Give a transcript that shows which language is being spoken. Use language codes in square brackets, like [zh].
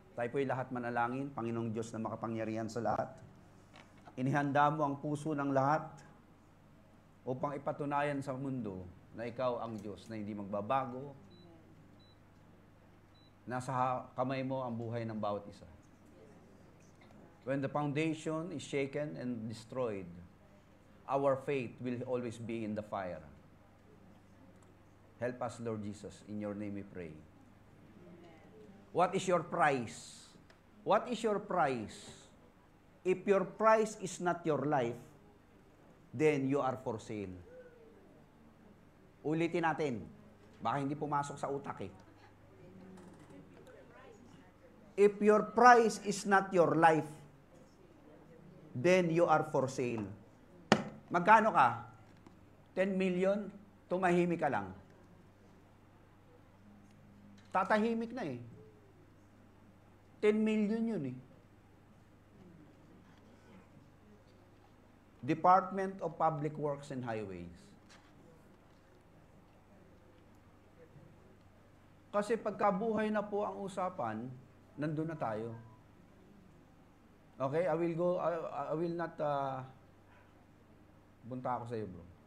[tl] Tayo po'y lahat manalangin, Panginoong Diyos na makapangyarihan sa lahat. Inihanda mo ang puso ng lahat upang ipatunayan sa mundo na ikaw ang Diyos na hindi magbabago. Nasa kamay mo ang buhay ng bawat isa. [en] When the foundation is shaken and destroyed, our faith will always be in the fire. Help us, Lord Jesus. In your name we pray. What is your price? What is your price? If your price is not your life, then you are for sale. [tl] Ulitin natin. Baka hindi pumasok sa utak eh. [en] If your price is not your life, then you are for sale. [tl] Magkano ka? 10 million? Tumahimik ka lang. Tatahimik na eh. 10 million yun eh. [en] Department of Public Works and Highways. [tl] Kasi pagkabuhay na po ang usapan, nandun na tayo. [en] Okay, I will not, [tl] bunta ako sa iyo, [en] bro.